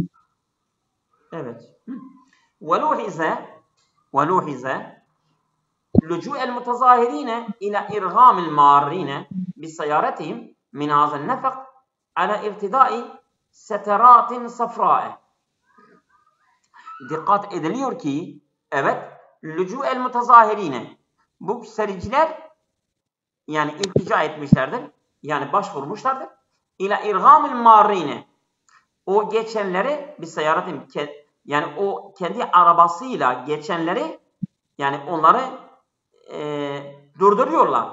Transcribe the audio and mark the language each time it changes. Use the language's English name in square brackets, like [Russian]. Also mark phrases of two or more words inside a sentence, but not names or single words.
[Turkish] Evet. [Arabic] ولوحظ لجوء المتظاهرين إلى إرغام المارين بسيارتهم من هذا النفق على ارتداء سترات صفراء. [Turkish] Dikkat ediliyor ki evet, [Arabic] لجوء المتظاهرين, [Turkish] bu sericiler yani iltica etmişlerdir, yani başvurmuşlardır. [Arabic] إلى إرغام المارين, [Turkish] o geçenleri bir seyaretin, yani o kendi arabasıyla geçenleri, yani onları durduruyorlar.